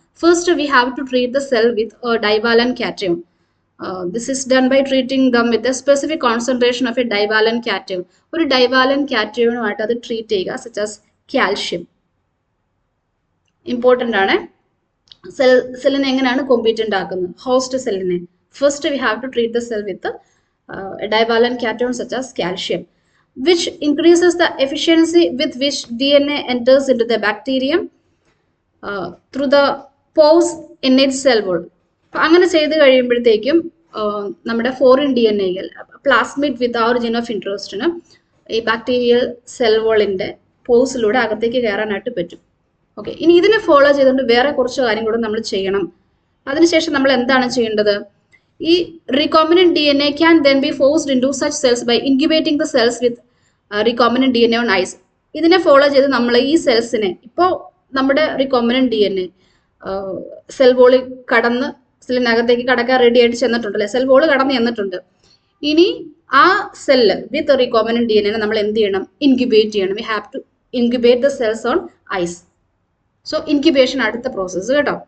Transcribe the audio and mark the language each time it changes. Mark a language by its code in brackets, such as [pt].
[en] First we have to treat the cell with divalent cation. This is done by treating them with a specific concentration of a divalent cation. [ml] ഒരു divalent കാറ്റയോണുമായിട്ട് അത് treat ചെയ്യുക, [en] Such as calcium. [ml] Important ആണ്. സെല്ലിനെ എങ്ങനെയാണ് competent ആക്കുന്നത്? Host സെല്ലിനെ [en] First we have to treat the cell with divalent cation such as calcium, which increases the efficiency with which DNA enters into the bacterium through the pores in its cell wall. [ml] അങ്ങനെ ചെയ്ത് കഴിയുമ്പോഴത്തേക്കും നമ്മുടെ foreign DNA plasmid [en] with our gene of ഇൻട്രസ്റ്റിന് [ml] ഈ bacterial cell വോളിന്റെ പോസിലൂടെ അകത്തേക്ക് കയറാനായിട്ട് പറ്റും. Okay, ഇനി ഇതിനെ ഫോളോ ചെയ്തുകൊണ്ട് വേറെ കുറച്ച് കാര്യം കൂടെ നമ്മൾ ചെയ്യണം. അതിനുശേഷം നമ്മൾ എന്താണ് ചെയ്യേണ്ടത്? [en] ഈ recombinant DNA can then be forced into such cells by incubating the cells with recombinant DNA on ice. [ml] ഇതിനെ ഫോളോ ചെയ്ത് നമ്മൾ ഈ സെൽസിനെ, ഇപ്പോൾ നമ്മുടെ റീകോമ്പിനന്റ് DNA സെൽ വോളിൽ കടന്ന് സെല്ലിനകത്തേക്ക് കടക്കാൻ റെഡി ആയിട്ട് ചെന്നിട്ടുണ്ടല്ലേ, സെൽ വോള് കടന്ന് ചെന്നിട്ടുണ്ട്. ഇനി ആ സെല്ല് വിത്ത് റീകോമ്പിനന്റ് DNA നമ്മൾ എന്ത് ചെയ്യണം? ഇൻക്യുബേറ്റ് ചെയ്യണം. [en] We have to incubate the cells on ice. So incubation [ml] അടുത്ത പ്രോസസ്സ് കേട്ടോ.